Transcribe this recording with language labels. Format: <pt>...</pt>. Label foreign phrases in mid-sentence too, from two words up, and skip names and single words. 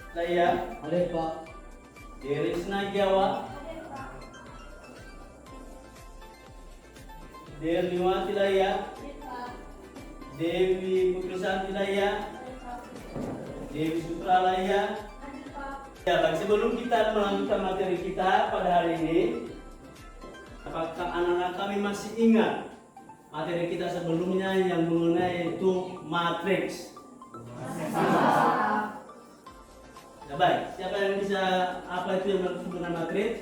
<id>Tilaya. Hadir Pak. Derisna Jawa. Derniwa Tilaya. Dewi Putrisan Tilaya. Dewi Supralaya. Ya, baik, sebelum kita melanjutkan materi kita pada hari ini, apakah anak-anak kami masih ingat materi kita sebelumnya yang mengenai itu matriks? Ya, baik, siapa yang bisa apa itu yang dimaksud dengan matriks?</id>